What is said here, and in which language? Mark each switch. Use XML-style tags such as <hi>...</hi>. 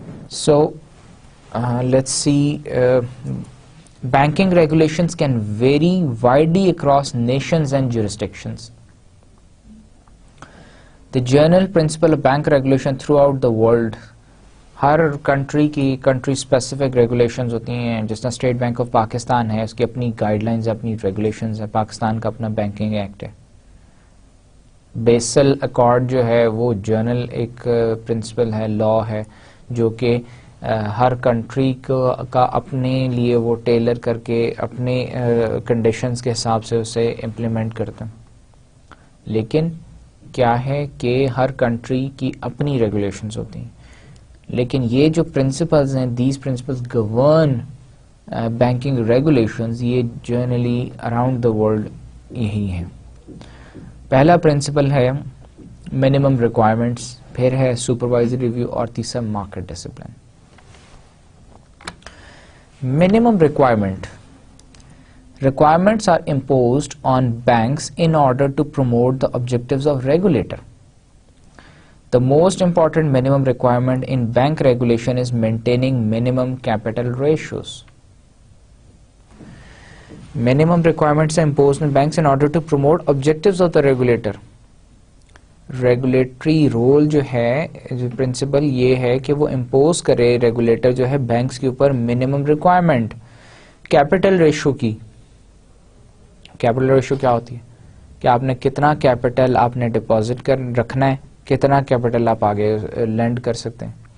<en>So let's see, banking regulations can vary widely across nations and jurisdictions. The general principle of bank regulation throughout the world,</en> <ur>Hare country کی country specific regulations ہوتی ہیں. جس طرح state bank of Pakistan ہے, اس کی اپنی guide lines, اپنی regulations ہے. پاکستان کا اپنا بینکنگ ایکٹ ہے. بیسل اکارڈ جو ہے وہ جرنل ایک پرنسپل ہے, لا ہے, جو کہ ہر کنٹری کا اپنے لیے وہ ٹیلر کر کے اپنے کنڈیشنز کے حساب سے اسے امپلیمنٹ کرتے ہیں. لیکن کیا ہے کہ ہر کنٹری کی اپنی ریگولیشنز ہوتی ہیں. لیکن یہ جو پرنسپلز ہیں,</ur> <en>these principles govern banking regulations,</en> <ur>یہ</ur> <en>generally around the world</en> <ur>یہی ہیں. پہلا پرنسپل ہے منیمم ریکوائرمنٹس, پھر ہے سپروائزری ریویو, اور تیسرا market discipline.</ur> <en>Minimum requirement. Requirements are imposed on banks in order to promote the objectives of regulator. The most important minimum requirement in bank regulation is maintaining minimum capital ratios. Minimum requirements are imposed on banks in order to promote objectives of the regulator.</en> <ur>Regulatory role جو ہے, جو principal یہ ہے کہ وہ impose کرے regulator جو ہے بینکس کے اوپر منیمم ریکوائرمنٹ کیپٹل ریشو کی. کیپٹل ریشو کیا ہوتی ہے کہ آپ نے کتنا کیپٹل آپ نے ڈپازٹ کر رکھنا ہے, کتنا کیپٹل آپ آگے لینڈ کر سکتے ہیں.</ur>